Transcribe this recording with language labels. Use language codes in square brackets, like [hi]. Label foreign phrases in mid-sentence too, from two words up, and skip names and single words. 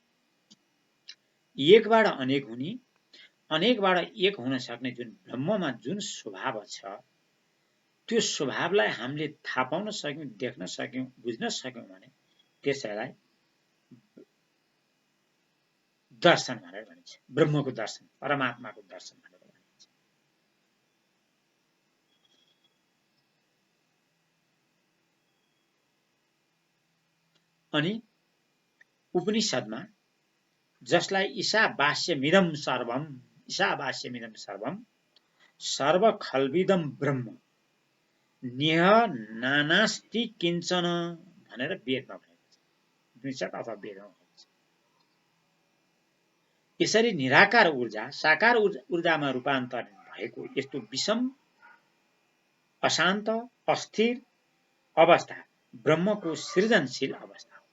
[ne] एकबाट अनेक हुने, अनेकबाट एक हुन सक्ने जुन ब्रह्ममा जुन स्वभाव छ, त्यो स्वभावलाई हामीले थाहा पाउन सक्यौं, देख्न सक्यौं, बुझ्न सक्यौं भने त्यसैलाई दर्शन भनेर भनिन्छ। ब्रह्मको दर्शन, परमात्माको दर्शन भनेर भनिन्छ। अनि उपनिषदमा जसलाई [sa] ईशावास्यमिदं सर्वम, ईशावास्यमिदं सर्वम सर्वखल्विदं ब्रह्म नेह नानास्ति किञ्चन [ne] भनेर वेदमा भनेको छ। उपनिषद अथवा वेदमा भनेको छ। यसरी निराकार ऊर्जा साकार ऊर्जामा रूपान्तरण भएको यस्तो विषम, अशान्त, अस्थिर अवस्था ब्रह्मको सृजनशील अवस्था हो।